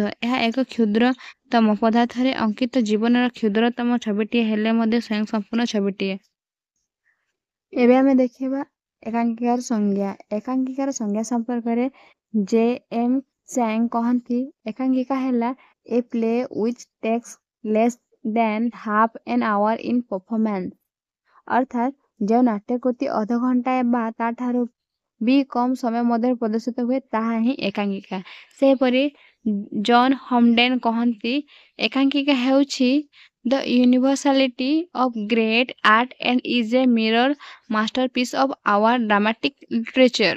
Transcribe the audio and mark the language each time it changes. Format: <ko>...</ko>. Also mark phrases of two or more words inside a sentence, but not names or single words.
<or>ଏହା ଏକ କ୍ଷୁଦ୍ରତମ ପଦାର୍ଥରେ ଅଙ୍କିତ ଜୀବନର କ୍ଷୁଦ୍ରତମ ଛବିଟିଏ ହେଲେ ମଧ୍ୟ ସ୍ୱୟଂ ସମ୍ପୂର୍ଣ୍ଣ ଛବିଟିଏ। ଏବେ ଆମେ ଦେଖିବା ଏକାଙ୍କିକାର ସଂଜ୍ଞା। ଏକାଙ୍କିକାର ସଂଜ୍ଞା ସମ୍ପର୍କରେ J.M.</or> <en>Chang</en> <or>କହନ୍ତି, ଏକାଙ୍କିକା ହେଲା</or> <en>a play which takes less than half an hour in performance।</en> <or>ଅର୍ଥାତ୍ ଯେଉଁ ନାଟ୍ୟକୃତି ଅଧଘଣ୍ଟାଏ ବା ତାଠାରୁ ବି କମ୍ ସମୟ ମଧ୍ୟରେ ପ୍ରଦର୍ଶିତ ହୁଏ ତାହା ହିଁ ଏକାଙ୍କିକା। ସେହିପରି ଜନ୍ ହମ୍ପଡେନ୍ କହନ୍ତି, ଏକାଙ୍କିକା ହେଉଛି</or> <en>the universality of great art and is a mirror masterpiece of our dramatic literature.</en>